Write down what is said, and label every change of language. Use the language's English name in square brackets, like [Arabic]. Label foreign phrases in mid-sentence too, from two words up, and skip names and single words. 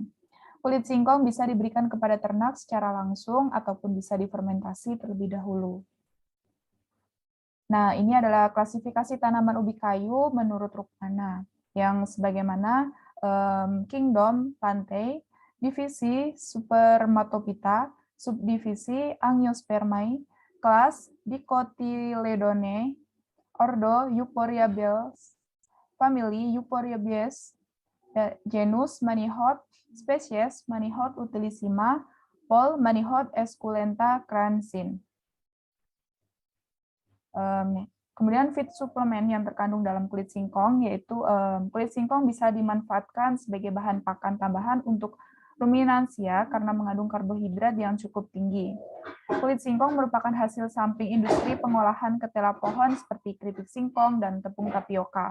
[Indonesian] Kulit singkong bisa diberikan kepada ternak secara langsung ataupun bisa difermentasi terlebih dahulu. Nah, ini adalah klasifikasi tanaman ubi kayu menurut Rukmana, yang sebagaimana Kingdom Plantae, divisi Spermatophyta, subdivisi Angiospermae, kelas Dicotyledone, ordo Euphorbiaceae, famili Euphorbiaceae, genus Manihot, spesies Manihot utilissima, pol Manihot esculenta cransin. Kemudian feed suplemen yang terkandung dalam kulit singkong, yaitu kulit singkong bisa dimanfaatkan sebagai bahan pakan tambahan untuk ruminansia karena mengandung karbohidrat yang cukup tinggi. Kulit singkong merupakan hasil samping industri pengolahan ketela pohon seperti keripik singkong dan tepung tapioka.